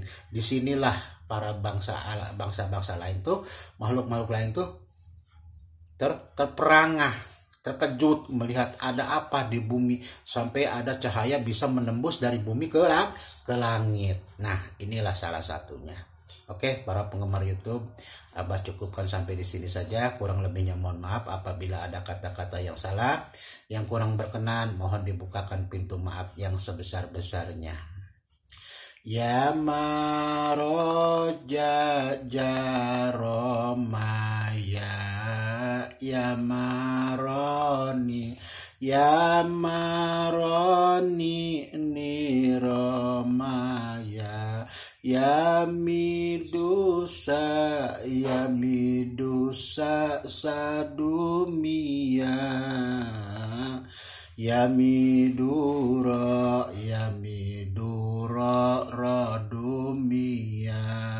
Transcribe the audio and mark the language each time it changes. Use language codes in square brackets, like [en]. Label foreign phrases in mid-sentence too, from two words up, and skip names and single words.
[id] Disinilah para bangsa lain tuh, makhluk lain tuh terperangah, terkejut melihat ada apa di bumi sampai ada cahaya bisa menembus dari bumi ke langit. Nah, inilah salah satunya. Oke, para penggemar YouTube, Abah cukupkan sampai di sini saja. Kurang lebihnya mohon maaf apabila ada kata-kata yang salah, yang kurang berkenan, mohon dibukakan pintu maaf yang sebesar-besarnya. Ya maroja jaromaya, ya maroni, ya maroni niromaya, ya midusa sadumia, ya miduro radumia.